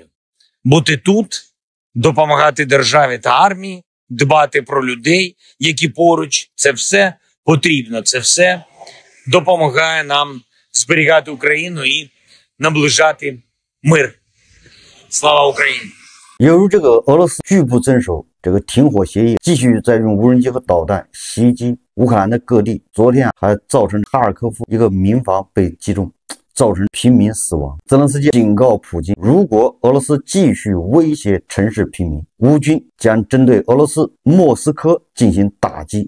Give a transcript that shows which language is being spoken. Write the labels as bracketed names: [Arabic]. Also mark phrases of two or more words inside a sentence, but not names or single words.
[Ukrainian] Бути тут, допомагати державі та армії, дбати про людей, які поруч. Це все потрібно, це все допомагає нам зберігати Україну і наближати мир. Слава Україні! [Chinese] 犹如这个俄罗斯拒不遵守这个停火协议，继续在用无人机和导弹袭击乌克兰的各地。昨天还造成哈尔科夫一个民房被击中，造成平民死亡。泽连斯基警告普京，如果俄罗斯继续威胁城市平民，乌军将针对俄罗斯莫斯科进行打击。